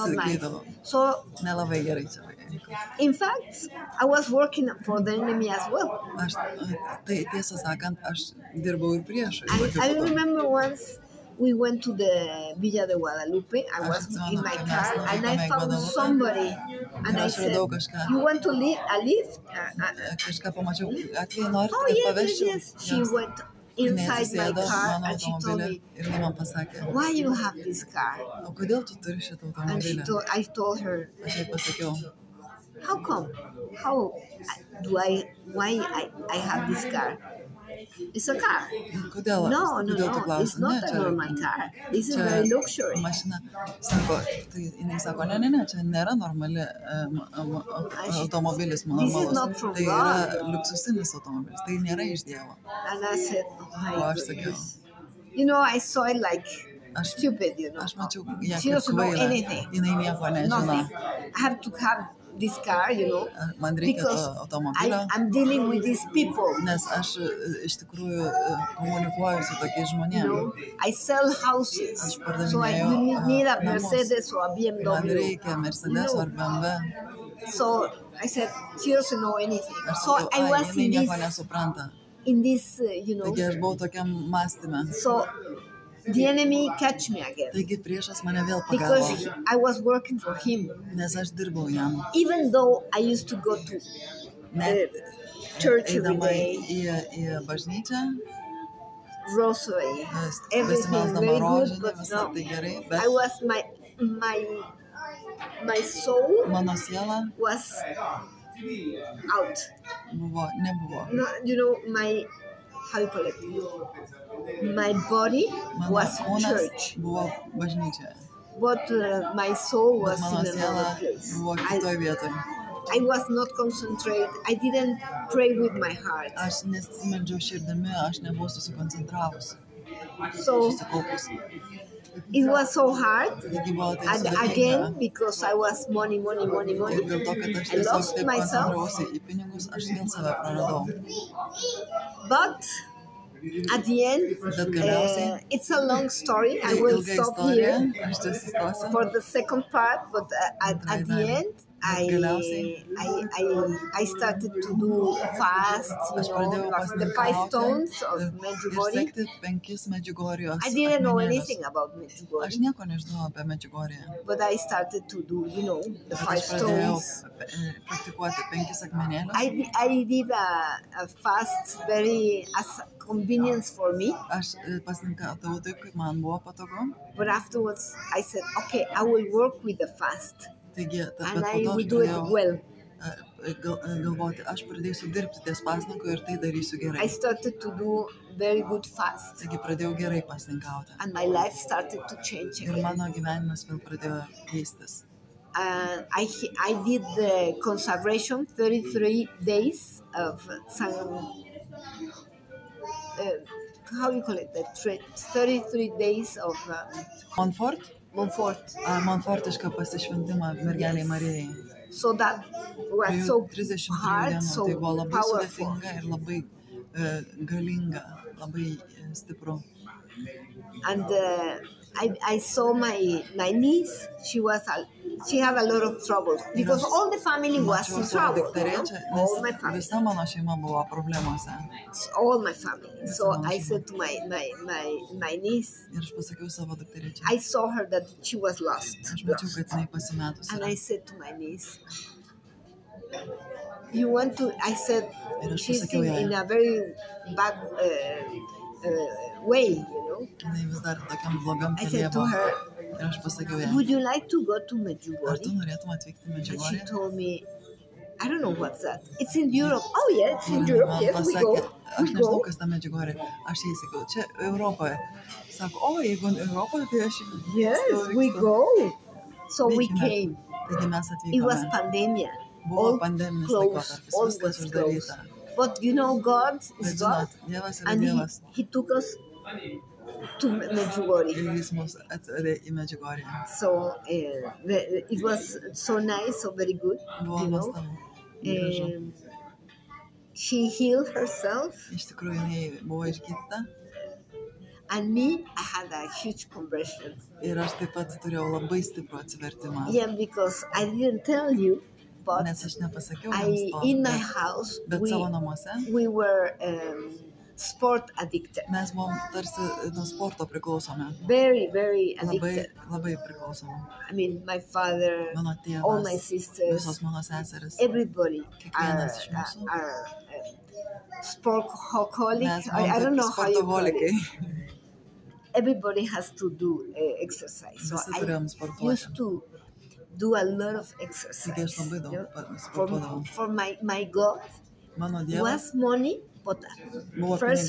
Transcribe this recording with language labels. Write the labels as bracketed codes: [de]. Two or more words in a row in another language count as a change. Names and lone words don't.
[lt] pasiklydavau. [en] So, [lt] Nelabai gerai čia. [en] in fact, I was working for the enemy as well. [lt] Aš, tai tiesą sakant, aš dirbau ir priešui. [en] I remember once we went to the Villa de Guadalupe. I was in my car and I found somebody and I said, "You want to leave a lift?" [lt] Kažką pamačiau gatvėje, noriu, [en] Oh [lt] kad [en] yes, [lt] paveščiau. [en] yes. She went inside my car [lt] mano [en] and she told [lt] automobilį [en] me, [lt] ir jinai man pasakė, [en] "Why you have this car?" [lt] o kodėl tu turi šitą [en] And [lt] automobilį? [en] I told her, [lt] Aš jai pasakiau, [en] "How come? Why I have this car?" It's a car. [lt] Kodėl? [en] No, [lt] Kodėl tu [en] it's [lt] klausi? [en] not a normal car. This is [lt] čia [en] very luxury. [lt] mašina. Sako, tai jinai sako, ne, čia nėra normali automobilis, [en] This is not [lt] normalus. [en] from [lt] Tai yra [en] God. [lt] liuksusinis automobilis, tai nėra iš Dievo. [en] And I said, oh [lt] O [en] my [lt] aš sakiau, [en] goodness. You know, I saw it like [lt] aš, [en] stupid, you know. [lt] aš mačiau ją [en] She [lt] kaip [en] doesn't know [lt] kvailą, [en] anything. [lt] jinai nieko nežino. [en] Nothing. I have to have this car, you know, [lt] Man reikia [en] because [lt] to automobilio, [en] I'm dealing with these people. [lt] nes aš iš tikrųjų komunikuoju su tokiais [en] You [lt] žmonėmis. [en] know, I sell houses, [lt] Aš [en] so [lt] pardavinėju, [en] you need a [lt] namus. [en] Mercedes or a [lt] Man [en] BMW. [lt] reikia Mercedes ar BMW. [en] So I said, she doesn't know anything. [lt] Aš [en] So [lt] sakiau, [en] I was [lt] jinai nieko nesupranta. [en] in this, you know. [lt] Taigi aš buvau tokiam mąstyme. [en] So the enemy catch me again [lt] Taigi priešas mane vėl [en] because [lt] pagavo, [en] I was working for him, [lt] nes aš dirbau jam. [en] even though I used to go to [lt] Net [en] church every [lt] eidama [en] day, [lt] į bažnyčią, [en] rosary, everything [lt] besimelsdama [en] very good, [lt] rožinį, [en] but [lt] visą [en] no. [lt] tai gerai, [en] I [lt] bet [en] was my soul [lt] mano siela [en] was out. [lt] nebuvo. [en] No, you know, my how you call it? My body [lt] Mano [en] was [lt] kūnas [en] church, [lt] buvo bažnyčioje, [en] but my soul [lt] bet [en] was [lt] mano [en] in [lt] siela [en] another place. [lt] buvo kitoj vietoj. [en] I was not concentrated. I didn't pray with my heart. [lt] Aš nesimeldžiau širdimi, aš nebuvau susikoncentravus, [en] So [lt] susikaupus. [en] it was so hard. [lt] Taigi buvo tai [en] And [lt] sudėtinga. [en] again, because I was money. [lt] Ir dėl to, kad aš [en] I [lt] tiesiog [en] lost [lt] taip [en] myself. [lt] koncentravausi į pinigus, aš vėl save praradau. [en] But at the end, [lt] Bet galiausiai, [en] it's a long story. I [lt] tai [en] will [lt] ilga [en] stop [lt] istorija, [en] here [lt] aš čia sustosiu. [en] for the second part. But at the end, I started to do fast, [lt] Aš pradėjau [en] the 5 stones of [lt] ir [en] Medjugorje. [lt] sekti 5 Medžiugorijos [en] I didn't know [lt] akmenėlius. [en] anything about [lt] Aš [en] Medjugorje, [lt] nieko nežinau apie Medžiugorję, [en] but I started to do, the [lt] bet [en] 5 [lt] aš pradėjau [en] stones. [lt] praktikuoti 5 akmenėlius. [en] I did a fast very as a convenience for me, [lt] Aš pasirinkau taip, kaip man buvo patogu. [en] but afterwards I said, okay, I will work with the fast [lt] Taigi, [en] and [lt] bet [en] I [lt] po to [en] will [lt] aš [en] do it [lt] pradėjau [en] well. [lt] galvoti, aš pradėsiu dirbti ties pasninku ir tai darysiu [en] I [lt] gerai. [en] started to do very good fast [lt] Taigi pradėjau gerai pasninkauti. [en] and my life started to change [lt] Ir [en] again. [lt] mano gyvenimas vėl pradėjo keistis. [en] And I did the consecration 33 days of how you call it, the 33 days of Montfort? Montfort. [lt] Montfortišką pasišventimą mergeliai Marijai. [en] So that was [lt] Tai [en] so [lt] 33 [en] hard, [lt] dienų, [en] so [lt] tai buvo labai [en] powerful. [lt] sudėtinga ir labai galinga, labai stipru. [en] And I saw my niece. She had a lot of trouble because all the family was [lt] Mačiau [en] in [lt] savo [en] trouble. [lt] dukterėčią, [en] All my [lt] nes [en] family, [lt] visa mano šeima buvo problemuose. [en] all my family. So I said to my niece, [lt] Ir aš pasakiau savo dukterėčiai. [en] I saw her that she was lost. [lt] Aš mačiau, kad jinai pasimetusi. [en] And I said to my niece, you want to, I said, [lt] Ir aš [en] she's [lt] pasakiau jai, [en] in a very bad way, [lt] jinai vis dar tokiam blogam [en] I [lt] kelyje [en] said to [lt] buvo. [en] her, [lt] Ir aš pasakiau jai, [en] would you like to go to [lt] ar tu [en] Medjugorje? [lt] norėtum atvykti į [en] And she [lt] Medžiugorję? [en] told me, I don't know what's that. It's in Europe. Oh yeah, it's in [lt] Ir [en] Europe. [lt] man [en] Yes, we [lt] pasakė, [en] go. [lt] aš [en] We [lt] nežinau, [en] go. [lt] kas ta Medžiugorė. Aš jai sakiau, čia Europoje. Sako, o jeigu Europoje, tai aš [en] Yes, we [lt] vykstu. [en] go. So we [lt] Vykime. [en] came. [lt] Taigi mes [en] It was [lt] atvykome. [en] pandemia. [lt] Buvo [en] All [lt] pandeminis [en] closed. [lt] laikotarpis, [en] All [lt] viskas [en] was [lt] uždaryta. [en] closed. But God [lt] Bet [en] is God, [lt] žinot, Dievas yra [en] and [lt] Dievas. [en] He took us to Medjugorje. [lt] Ir jis mus atvedė į Medžiugorję. [en] So it was so nice, so very good. [lt] Buvo nuostabu. Gražu. [en] Um, she healed herself, [lt] Iš tikrųjų, jinai buvo išgydyta. [en] and me, I had a huge conversion. [lt] Ir aš taip pat turėjau labai stiprų atsivertimą. [en] Yeah, because I didn't tell you, but [lt] Nes aš nepasakiau jums to. [en] in my [lt] bet- [en] house [lt] Bet savo namuose [en] we were sport addicted, [lt] mes buvom tarsi nuo sporto priklausomi. [en] very, very [lt] Labai, [en] addicted. [lt] labai priklausomi. [en] I mean, my father, [lt] Mano [en] all my [lt] tėvas, [en] sisters, [lt] visos mano seseris. [en] everybody are, [lt] Kiekvienas iš mūsų. [en] sportaholic. [lt] Mes [en] I don't [lt] buvom [en] know how you call it. [lt] sportoholikai. [en] Everybody has to do exercise. So [lt] Visi [en] I [lt] turėjom [en] used [lt] sportuoti. [en] to do a lot of [lt] Taigi aš [en] exercise. [lt] labai daug [en] you know. [lt] sportuodavau. [en] For my God [lt] Mano Dievas [en] was money, Pota. [lt] Buvo [en] First,